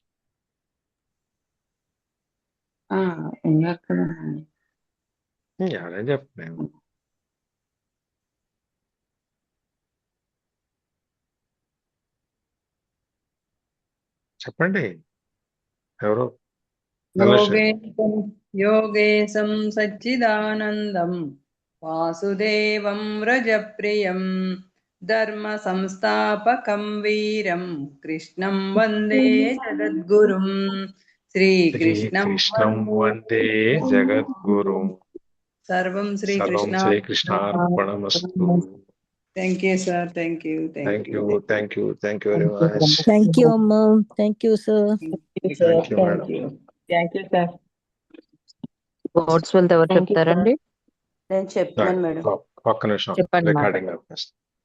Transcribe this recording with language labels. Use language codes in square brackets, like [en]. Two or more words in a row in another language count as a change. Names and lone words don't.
[te] ఎవరైనా చెప్పండి. చెప్పండి ఎవరో. [sa] योगेशं सच्चिदानन्दं वासुदेवं व्रजप्रियं धर्मसंस्थापकं वीरं कृष्णं वन्दे जगद्गुरुं శ్రీకృష్ణం వందే జగద్గురుం. सर्वं సర్వం श्रीकृष्ण. శ్రీకృష్ణార్పణమస్తు. [en] Thank you, sir. Thank you. Thank you very much. Thank you, Amma. Thank you, sir. Thank you, madam. Thank you sir. sports wealth [te] ఎవరు చెప్తారండి? నేను చెప్తున్నాను మేడం. ఒక్క నిమిషం, చెప్పండి, రికార్డింగ్ ఆపేస్తాను.